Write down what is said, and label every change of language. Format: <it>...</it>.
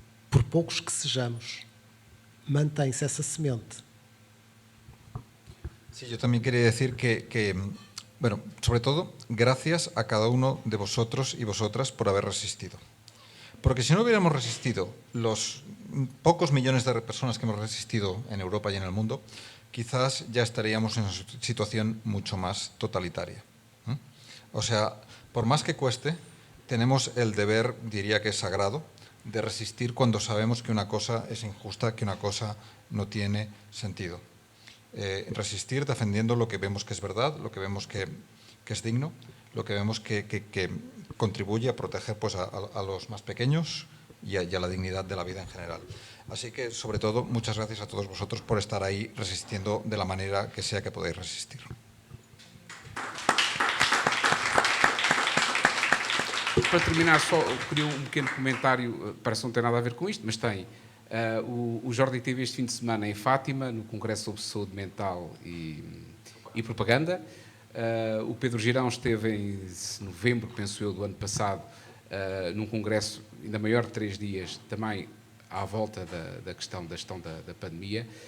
<pt>Por poucos que sejamos, mantém-se essa semente.</pt> <es>Sí, yo también quería decir que, bueno, sobre todo, gracias a cada uno de vosotros y vosotras por haber resistido. Porque si no hubiéramos resistido, los pocos millones de personas que hemos resistido en Europa y en el mundo, quizás ya estaríamos en una situación mucho más totalitaria. O sea, por más que cueste, tenemos el deber, diría que es sagrado, de resistir cuando sabemos que una cosa es injusta, que una cosa no tiene sentido. Resistir defendiendo lo que vemos que es verdad, lo que vemos que es digno, lo que vemos que contribuye a proteger pues, a los más pequeños y a la dignidad de la vida en general. Así que, sobre todo, muchas gracias a todos vosotros por estar ahí resistiendo de la manera que sea que podáis resistir.</es> <pt>Para terminar, só queria um pequeno comentário, parece não ter nada a ver com isto, mas tem. O Jordi esteve este fim de semana em Fátima, no Congresso sobre Saúde Mental e Propaganda. O Pedro Girão esteve em novembro, penso eu, do ano passado, num congresso ainda maior de 3 dias, também à volta da questão da pandemia.</pt>